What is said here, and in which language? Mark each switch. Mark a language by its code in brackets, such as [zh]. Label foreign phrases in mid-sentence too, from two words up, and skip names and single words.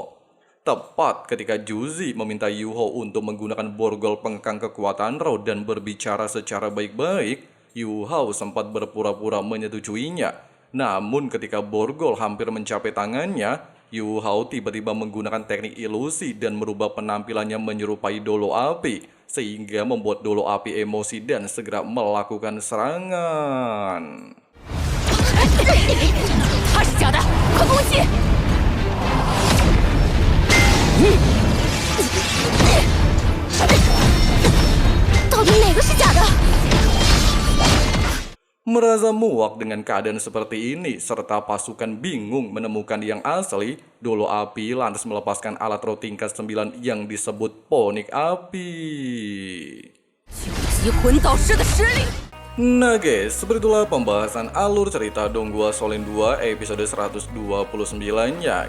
[id] Tepat ketika Juzi meminta Yu Hao untuk menggunakan borgol pengekang kekuatan roh dan berbicara secara baik-baik, Yu Hao sempat berpura-pura menyetujuinya. Namun ketika borgol hampir mencapai tangannya, Yu Hao tiba-tiba menggunakan teknik ilusi dan merubah penampilannya menyerupai Dolo Api, sehingga membuat Dolo Api emosi dan segera melakukan serangan. [zh] 他是假的，快攻击！到底哪个是假的？ [id] Merasa muak dengan keadaan seperti ini, serta pasukan bingung menemukan yang asli, Dolo Api lantas melepaskan alat roh tingkat 9 yang disebut Ponik Api. Nah guys, seperti itulah pembahasan alur cerita Donghua Shaolin 2 episode 129-nya.